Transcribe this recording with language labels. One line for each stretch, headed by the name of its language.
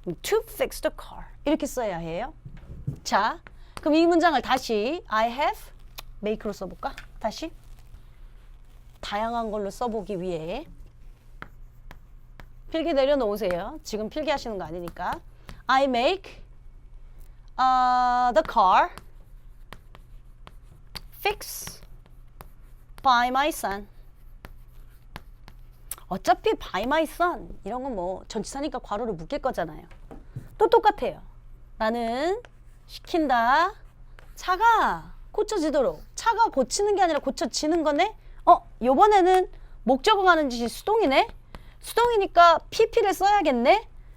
English: To fix the car. 이렇게 써야 해요.
Korean: 자, 그럼 이 문장을 다시 I have, make로 써볼까? 다시. 다양한 걸로 써보기 위해 필기 내려놓으세요. 지금 필기하시는 거 아니니까.
English: I make the car fix by my son.
Korean: 어차피 by my son 이런 건 뭐 전치사니까 괄호를 묶일 거잖아요. 또 똑같아요. 나는 시킨다. 차가 고쳐지도록. 차가 고치는 게 아니라 고쳐지는 거네? 요번에는 목적어가 하는 짓이 수동이네? 수동이니까 PP를 써야겠네?